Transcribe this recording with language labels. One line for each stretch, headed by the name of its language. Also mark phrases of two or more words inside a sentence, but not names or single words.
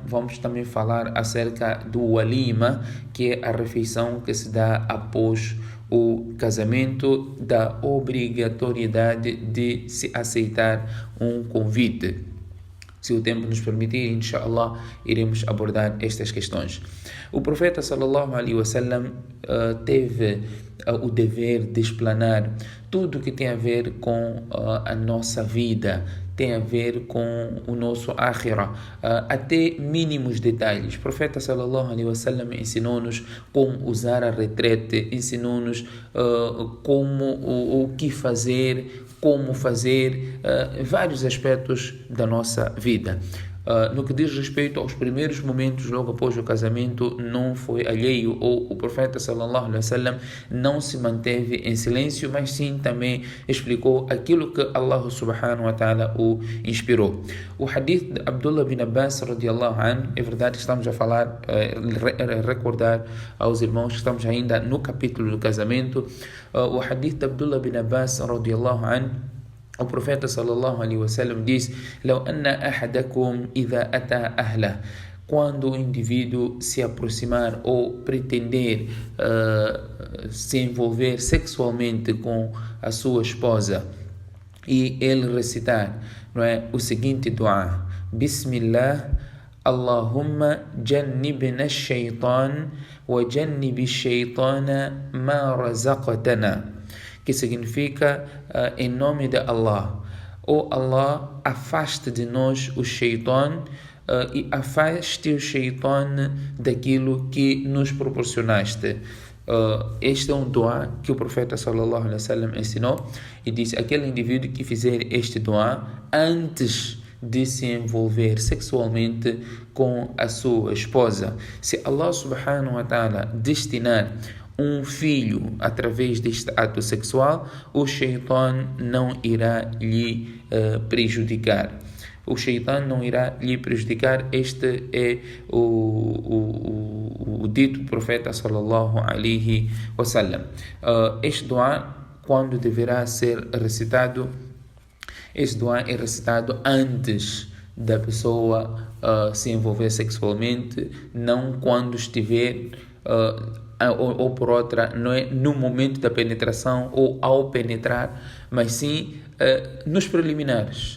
Portuguese: Vamos também falar acerca do walima, que é a refeição que se dá após o casamento, da obrigatoriedade de se aceitar um convite. Se o tempo nos permitir, inshallah, iremos abordar estas questões. O profeta
Arabic: صلى الله عليه وسلم
Portuguese: teve o dever de explanar tudo que tem a ver com a nossa vida, tem a ver com o nosso akhirah, até mínimos detalhes. O profeta
Arabic: صلى الله عليه وسلم
Portuguese: ensinou-nos como usar a retrete, ensinou-nos como o que fazer, como fazer vários aspectos da nossa vida. No que diz respeito aos primeiros momentos logo após o casamento, não foi alheio, ou o profeta
Arabic: صلى الله عليه وسلم
Portuguese: não se manteve em silêncio, mas sim também explicou aquilo que Allah
Arabic: سبحانه وتعالى
Portuguese: o inspirou. O hadith de Abdullah bin Abbas
Arabic: رضي الله عنه,
Portuguese: é verdade que estamos a falar, recordar aos irmãos que estamos ainda no capítulo do casamento. O hadith de Abdullah bin Abbas
Arabic: رضي الله عنه,
Portuguese: o profeta
Arabic: صلى الله عليه وسلم
Portuguese: diz:
Arabic: "لو أن أحدكم إذا أتى أهله",
Portuguese: quando o indivíduo se aproximar ou pretender se envolver sexualmente com a sua esposa e ele recitar, não é, o seguinte dua:
Arabic: بسم الله، اللهم جنبنا الشيطان وجنب الشيطان ما رزقتنا,
Portuguese: que significa em nome de Allah. Ó Allah, afaste de nós o shaitan e afaste o shaitan daquilo que nos proporcionaste. Este é um dua que o profeta
Arabic: صلى الله عليه وسلم
Portuguese: ensinou e disse: aquele indivíduo que fizer este dua antes de se envolver sexualmente com a sua esposa, se Allah
Arabic: سبحانه وتعالى
Portuguese: destinar um filho através deste ato sexual, o shaitan não irá lhe prejudicar. O shaitan não irá lhe prejudicar. Este é o dito do profeta
Arabic: صلى الله عليه وسلم.
Portuguese: Este dua, quando deverá ser recitado? Este dua é recitado antes da pessoa se envolver sexualmente, não quando estiver ou por outra, não é no momento da penetração ou ao penetrar, mas sim nos preliminares.